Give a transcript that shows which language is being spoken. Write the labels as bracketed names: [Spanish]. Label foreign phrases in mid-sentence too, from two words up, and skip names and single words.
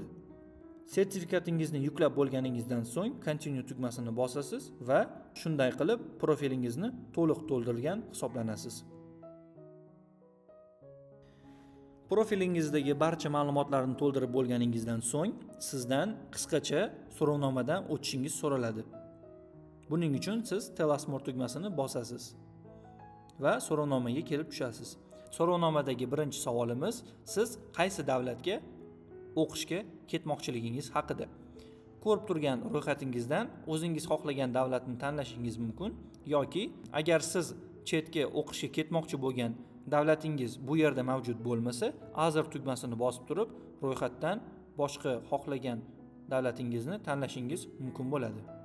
[Uzbek] Sertifikatingizni yuklab bo'lganingizdan so'ng Continue tugmasini bosasiz va shunday qilib profilingizni to'liq to'ldirgan hisoblanasiz. Profilingizdagi barcha ma'lumotlarni to'ldirib bo'lganingizdan so'ng sizdan qisqacha so'rovnomadan o'tishingiz so'raladi. Buning uchun siz [English] Tell us more [Uzbek] tugmasini bosasiz va so'rovnomaga kelib tushasiz. So'rovnomadagi birinchi savolimiz siz qaysi davlatga o'qishga ketmoqchiligingiz haqida. Ko'rib turgan ro'yxatingizdan o'zingiz xohlagan davlatni tanlashingiz mumkin yoki agar siz chetga o'qishga ketmoqchi bo'lgan davlatingiz bu yerda mavjud bo'lmasa, Azir tugmasini bosib turib, ro'yxatdan boshqa xohlagan davlatingizni tanlashingiz mumkin bo'ladi.